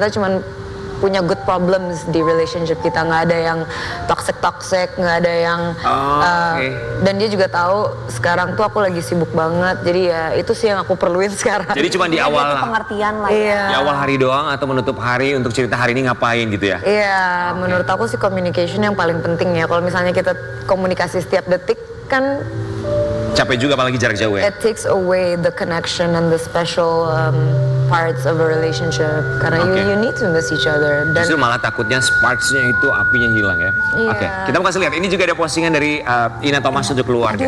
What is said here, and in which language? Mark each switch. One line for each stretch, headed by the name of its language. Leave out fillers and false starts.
Indonesian: Kita cuman punya
English: good problems
Indonesian: di relationship kita, nggak ada yang toxic, nggak ada yang dan dia juga tahu sekarang tuh aku lagi sibuk banget, jadi ya itu sih yang aku perluin sekarang. Jadi cuma di awal pengertian lah di awal hari doang atau menutup hari untuk cerita hari ini ngapain gitu ya? Iya, menurut aku sih communication yang paling penting ya. Kalau misalnya kita komunikasi setiap detik kan Capek juga apalagi jarak jauh ya?
English: It takes away the connection and the special parts of a relationship.
Indonesian: Karena
English: you need to miss each other.
Indonesian: Dan justru malah takutnya sparks-nya itu apinya hilang ya? Iya. Oke, kita mau kasih lihat. Ini juga ada postingan dari Ina Thomas untuk keluarga.